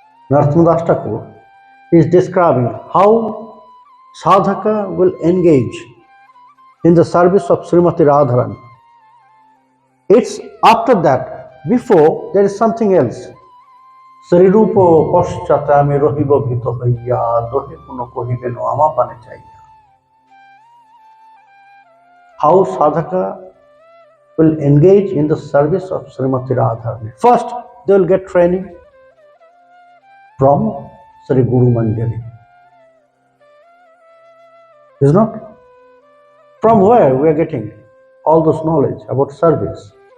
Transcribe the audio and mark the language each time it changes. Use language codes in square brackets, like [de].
[en] Narottam Das Thakur is describing how sadhaka will engage in the service of Srimati Radharani. It's after that, before, there is something else. [bn] Shrirup পশ্চাতে আমি রহিব ভীত হইয়া, দহে কোন কহিবেন আমা পানে চাইয়া। [en] How sadhaka will engage in the service of Srimati Radharani. First, they will get training from Sri Guru Manjari. Is not? From where we are getting all this knowledge about service?